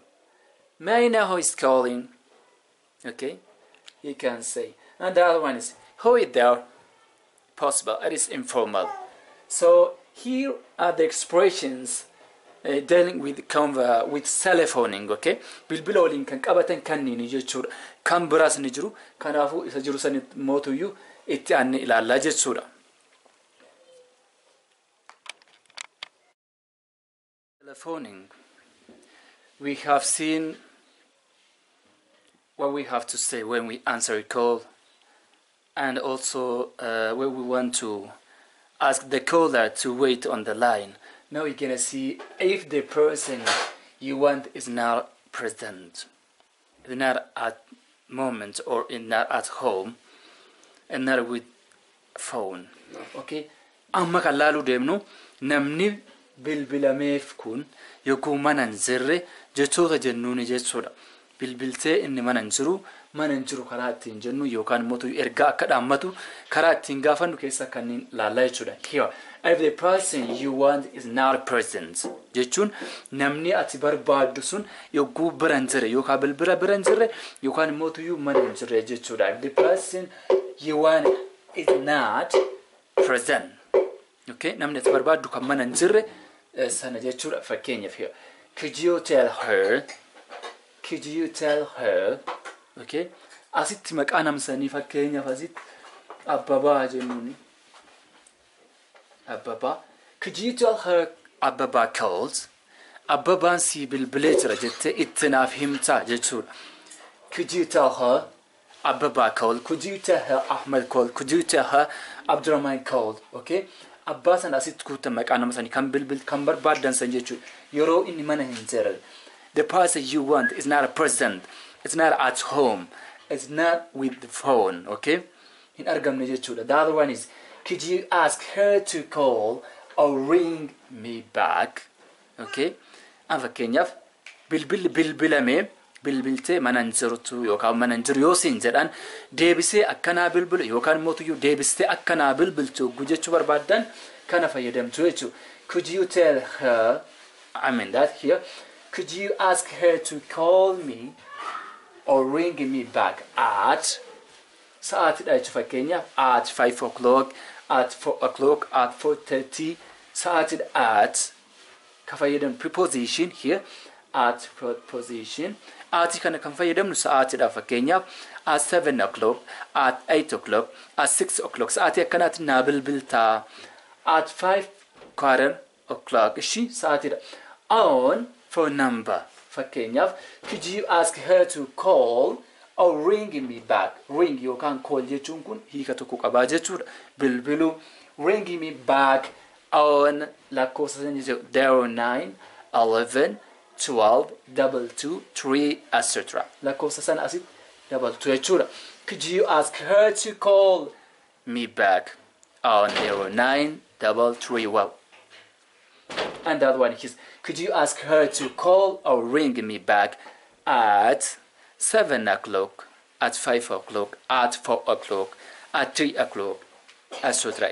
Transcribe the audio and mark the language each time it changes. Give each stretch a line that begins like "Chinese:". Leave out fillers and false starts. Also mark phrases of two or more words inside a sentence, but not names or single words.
English: May I know who is calling? Okay, you can say. And the other one is, who is there? Possible, it is informal. So here are the expressions dealing with telephoning.
Oromo: Okay, bilbila waliin kan qabatan kanniini jechuudha. Kan biraas ni jiru, kanaafuu isa jiru san mootuyyuu itti aanne ilaallaa jechuudha.
English: Telephoning. We have seen what we have to say when we answer a call, and also when we want to ask the caller to wait on the line. Now you're gonna see if the person you want is not present, is not at moment or is not at home, and not with phone.
Oromo: Okay, amma kan laaluu deemnu namni bilbilameef kun yogguu mana hin jirre jechoota jennuuni jechuudha. Bilbiltee inni mana hin jiru karaa ittiin jennu yookaan immoo ergaa akka dhaammatu karaa ittiin gaafannu keessa kanneen laallaa jechuudha.
English: Here, if the person you want is not present
Oromo: jechuun namni ati barbaaddu sun yogguu bira hin jirre yookaan bilbila bira hin jirre yookaan immoo mana hin jirre jechuudha.
English: If the person you want is not present,
Oromo: okay, namni ati barbaaddu kan mana hin jirre sana jechuudha.
English: Fakkeenyaaf here, could you tell her? Could you tell her?
Oromo: Okay, asitti maqaa namsanii fakkeenyaaf asitti Abbabaa jennuuni. Abbabaa.
English: Could you tell her Abbabaa calls?
Oromo: Abbabaan si bilbilee jira jettee itti naaf himtaa jechuudha.
English: Could you tell her Abbabaa called? Could you tell her Ahmed called? Could you tell her Abdurrahman called?
Oromo: Okay, abbaa sana asitti kuutan maqaa namsanii kan bilbil kan barbaaddan san jechuudha. Yeroo inni mana hin jirre.
English: The person you want is not present. It's not at home. It's not with the phone. Okay?
Oromo: In argamne jechuudha.
English: The other one is, could you ask her to call or ring me back? Okay?
Oromo: An fakkeenyaaf bilbilame bilbilte mana hin jirtu yookaan mana hin jiru yoo siin jedhan deebisee akkanaa bilbilu yookaan mootuyyuu deebistee akkanaa bilbiltu jechuu barbaaddan kana fayyadamtu jechuudha.
English: Could you tell her, I mean that here, could you ask her to call me or ring me back at,
Oromo: sa'aatidha jechuudha fakkeenyaaf
English: at 5 o'clock, at 4 o'clock, at 4:30
Oromo: sa'aatidha at ka fayyadamnu
English: preposition here at preposition at
Oromo: kana kan fayyadamnu sa'aatidha fakkeenyaaf
English: at 7 o'clock, at 8 o'clock, at 6 o'clock
Oromo: sa'aatii akkanaatti naa bilbiltaa
English: at 5:15 o'clock
Oromo: ishi sa'aatidha.
English: On for number fakkeenyaaf could you ask her to call or ring me back?
Oromo: Ring yookaan call jechuun kun hiika tokko qabaa jechuudha. Bilbilu
English: ring me back on
Oromo: lakkoofsa san jechuudha 09 11 12 22 3 etc. lakkoofsa san asit dabaltu jechuudha.
English: Could you ask her to call me back on 09 33 well. And that one is could you ask her to call or ring me back at 7 o'clock, at 5 o'clock, at 4 o'clock, at 3 o'clock, etc.